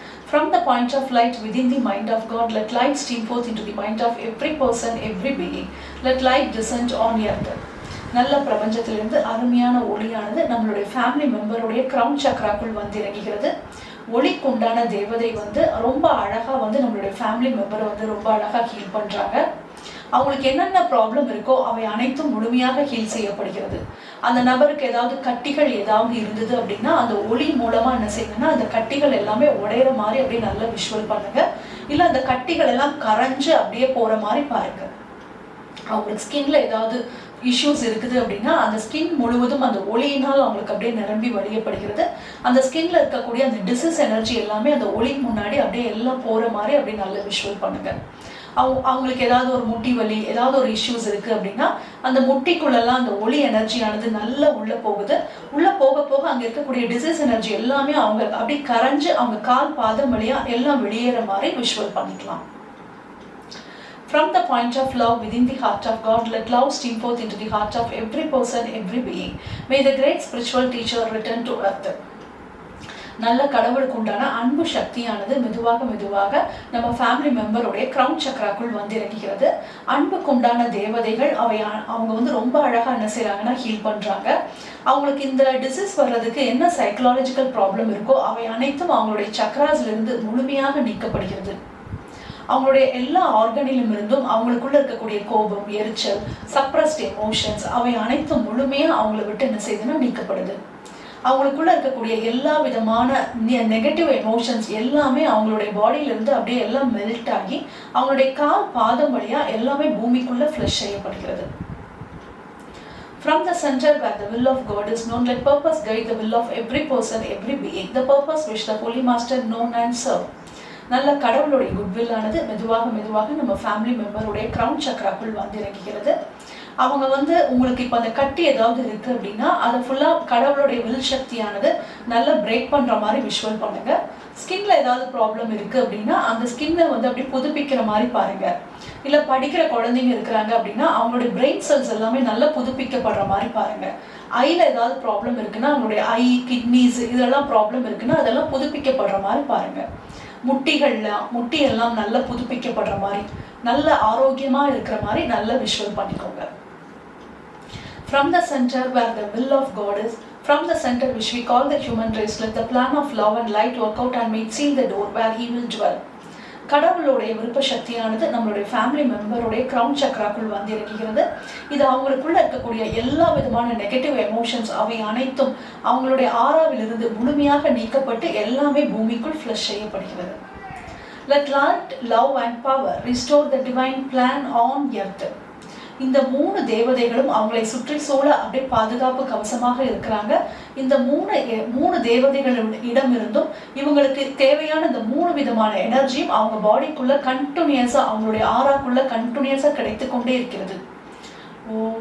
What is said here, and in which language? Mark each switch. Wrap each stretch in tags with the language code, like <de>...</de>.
<en>From the point of light within the mind of God, let light stream forth into the mind of every person, every being. Let light descend on earth.</en> <ta>நல்ல பிரபஞ்சத்திலிருந்து அருமையான ஒளியானது நம்மளுடைய family மெம்பருடைய crown சக்கராக்குள் வந்து இறங்குகிறது. ஒளிக்குண்டான தேவதை வந்து ரொம்ப அழகாக வந்து நம்மளுடைய ஃபேமிலி மெம்பரை வந்து ரொம்ப அழகாக ஹீல் பண்ணுறாங்க. அவங்களுக்கு என்னென்ன ப்ராப்ளம் இருக்கோ அவை அனைத்தும் முழுமையாக ஹீல் செய்யப்படுகிறது. அந்த நபருக்கு ஏதாவது கட்டிகள் ஏதாவது இருந்தது அப்படின்னா அந்த ஒளி மூலமாக என்ன செய்யுங்கன்னா அந்த கட்டிகள் எல்லாமே உடையிற மாதிரி அப்படியே நல்லா விஷுவல் பண்ணுங்க. இல்லை அந்த கட்டிகள் எல்லாம் கரைஞ்சு அப்படியே போகிற மாதிரி பாருங்க. அவங்களுக்கு ஸ்கின்ல ஏதாவது இஷ்யூஸ் இருக்குது அப்படின்னா அந்த ஸ்கின் முழுவதும் அந்த ஒளியினால் அவங்களுக்கு அப்படியே நிரம்பி வழியப்படுகிறது. அந்த ஸ்கின்ல இருக்கக்கூடிய அந்த டிசீஸ் எனர்ஜி எல்லாமே அந்த ஒளி முன்னாடி அப்படியே எல்லாம் போகிற மாதிரி அப்படியே நல்லா விஷுவல் பண்ணுங்க. அவங்களுக்கு ஏதாவது ஒரு முட்டி வலி ஏதாவது ஒரு இஷ்யூஸ் இருக்குது அப்படின்னா அந்த முட்டிக்குள்ளெல்லாம் அந்த ஒளி எனர்ஜியானது நல்லா உள்ளே போகுது. உள்ளே போக போக அங்கே இருக்கக்கூடிய டிசீஸ் எனர்ஜி எல்லாமே அவங்க அப்படி கரைஞ்சு அவங்க கால் பாதம் வழியாக எல்லாம் வெளியேற மாதிரி விஷுவல் பண்ணிக்கலாம்.</ta> <en>From the point of love within the heart of God, let love stream forth into the heart of every person, every being. May the great spiritual teacher return to earth.</en> <ta>நல்ல கடவுளுக்கு உண்டான அன்பு சக்தியானது மெதுவாக மெதுவாக நம்ம family மெம்பருடைய crown சக்கராக்குள் வந்து இறங்குகிறது. அன்புக்கு உண்டான தேவதைகள் அவங்க வந்து ரொம்ப அழகாக என்ன செய்கிறாங்கன்னா ஹீல் பண்ணுறாங்க. அவங்களுக்கு இந்த டிசீஸ் வர்றதுக்கு என்ன சைக்கலாஜிக்கல் ப்ராப்ளம் இருக்கோ அவை அனைத்தும் அவங்களுடைய சக்கராஸ்லேருந்து முழுமையாக நீக்கப்படுகிறது. அவங்களுடைய எல்லா ஆர்கனிலும் இருந்தும் அவங்களுக்குள்ள இருக்கக்கூடிய கோபம், எரிச்சல், சப்ரஸ்ட் எமோஷன்ஸ் அவை அனைத்தும் முழுமையாக அவங்கள விட்டு என்ன செய்யுதுன்னா நீக்கப்படுது. அவங்களுக்குள்ள இருக்கக்கூடிய எல்லா விதமான நெகட்டிவ் எமோஷன்ஸ் எல்லாமே அவங்களுடைய பாடியிலிருந்து அப்படியே எல்லாம் மெல்ட் ஆகி அவங்களுடைய கால் பாதம் வழியாக எல்லாமே பூமிக்குள்ள ஃப்ளஷ் செய்யப்படுகிறது.</ta> <en>From the center where the will of God is known, let purpose guide the will of every person, every being. The purpose which the Holy Master known and serve.</en> <ta>நல்ல கடவுளுடைய குட்வில்லானது மெதுவாக மெதுவாக நம்ம ஃபேமிலி மெம்பருடைய கிரவுன் சக்கராக்குள் வந்து இறங்குகிறது. அவங்க வந்து உங்களுக்கு இப்போ அந்த கட்டி ஏதாவது இருக்குது அப்படின்னா அதை ஃபுல்லாக கடவுளுடைய வில் சக்தியானது நல்லா பிரேக் பண்ணுற மாதிரி விஷுவல் பண்ணுங்க. ஸ்கின்ல ஏதாவது ப்ராப்ளம் இருக்குது அப்படின்னா அந்த ஸ்கின்னை வந்து அப்படி புதுப்பிக்கிற மாதிரி பாருங்க. இல்லை படிக்கிற குழந்தைங்க இருக்கிறாங்க அப்படின்னா அவங்களுடைய பிரெயின் செல்ஸ் எல்லாமே நல்லா புதுப்பிக்கப்படுற மாதிரி பாருங்க. ஐயில் ஏதாவது ப்ராப்ளம் இருக்குன்னா அவங்களுடைய ஐ, கிட்னிஸ் இதெல்லாம் ப்ராப்ளம் இருக்குன்னா அதெல்லாம் புதுப்பிக்கப்படுற மாதிரி பாருங்க. முட்டி எல்லாம் நல்லா புதுப்பிக்கப்படுற மாதிரி நல்ல ஆரோக்கியமாக இருக்கிற மாதிரி நல்லா விஷுவல் பண்ணிக்கோங்க.</ta> <en>From the center where the will of God is, from the center which we call the human race, let the plan of love and light work out and make seal the door where he will dwell.</en> <ta>கடவுளுடைய விருப்ப சக்தியானது நம்மளுடைய family மெம்பருடைய crown சக்ராக்குள் வந்து இறங்குகிறது. இது அவங்களுக்குள்ள இருக்கக்கூடிய எல்லா விதமான நெகட்டிவ் எமோஷன்ஸ் அவை அனைத்தும் அவங்களுடைய ஆறாவிலிருந்து முழுமையாக நீக்கப்பட்டு எல்லாமே பூமிக்குள் ஃப்ளஷ் செய்யப்படுகிறது.</ta> <en>Let light, love and power restore the divine plan on earth.</en> <ta>இந்த 3 தேவதைகளும் அவங்களை சுற்றி சூழ அப்படியே பாதுகாப்பு கவசமாக இருக்கிறாங்க. இந்த 3 தேவதைகளிடமிருந்தும் இவங்களுக்கு தேவையான இந்த 3 விதமான எனர்ஜியும் அவங்க பாடிக்குள்ள கண்டினியூஸா அவங்களுடைய ஆறாக்குள்ள கண்டினியூஸா கிடைத்து கொண்டே இருக்கிறது. ஓ</ta>